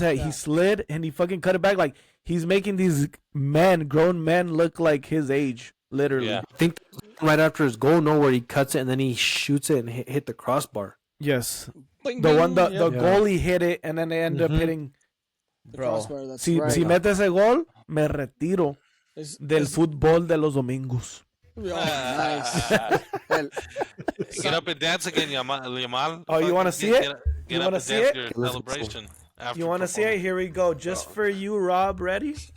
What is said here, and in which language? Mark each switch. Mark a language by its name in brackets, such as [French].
[English] He slid and he fucking cut it back. Like, he's making these grown men look like his age, literally. Yeah. I think right after his goal, where he cuts it and then he shoots it and hit the crossbar. Yes. Bing, the bing, one, the goalie hit it and then they end up hitting. [Spanish] Bro, si mete ese gol, me retiro del fútbol de los domingos. [English] Oh, nice. Get up and dance again, Yamal. Oh, you want to see it? You want to see it? Celebration. You want to see it? Here we go. Just for you, Rob. Ready?